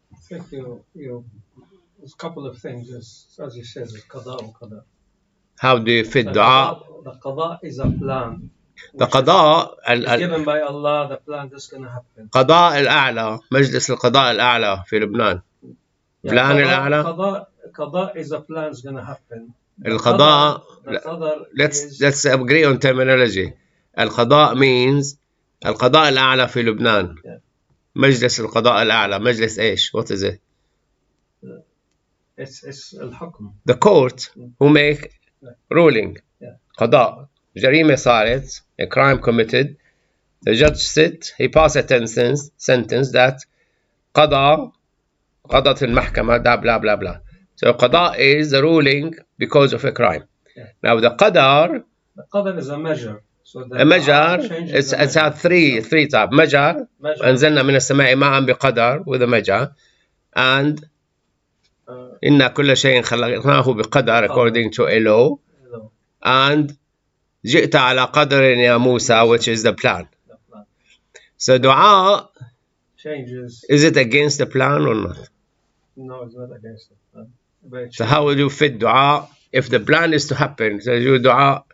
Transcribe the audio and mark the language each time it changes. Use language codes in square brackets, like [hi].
[en] I think there's a couple of things, as you said, qada and qadar. How do you fit dua? The qada is a plan. The qada is given by Allah, the plan that's going to happen. [ar] قضاء الأعلى, مجلس القضاء الأعلى في لبنان. Plan الأعلى. [en] Qada is a plan that's going to happen. القضاء, let's agree on terminology. [ar] القضاء means القضاء الأعلى في لبنان. مجلس القضاء الأعلى, مجلس إيش? [en] What is it? It's الحكم. The court who make ruling. [ar] قضاء. جريمة صارت, [en] a crime committed. The judge said, he passed a sentence that قضاء, [ar] قضت المحكمة, [en] blah blah blah. So qada is the ruling because of a crime. Now the qadar is a measure. So a measure, it's three types. Measure, [ar] أنزلنا من السماء ماء بقدر, [en] with a measure, and [ar] إِنَّا كُلَّ شَيْءٍ خَلَقْنَاهُ بِقَدَرٍ, [en] according to Elo. And [ar] جِئْتَ عَلَى قَدْرٍ يَا مُوسَى, [en] which is the plan. So dua, changes. Is it against the plan or not? No, it's not against the plan. But So how will you fit dua if the plan is to happen? So you dua.